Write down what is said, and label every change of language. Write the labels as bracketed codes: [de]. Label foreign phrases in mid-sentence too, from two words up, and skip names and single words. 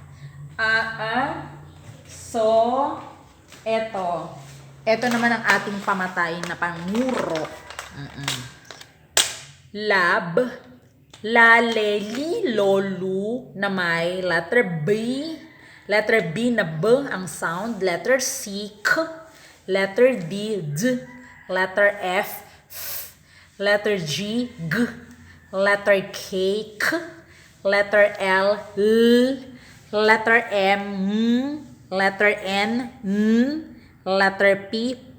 [tl] So, eto. Eto naman ang ating pamatay na panguro. Lab, lale, lolu na may letter B. Letter B na B ang sound. Letter C, K. Letter D, D. Letter F, F. Letter G, G. Letter K, K. Letter L, L. Letter M, M. Letter N, N. Letter P, P.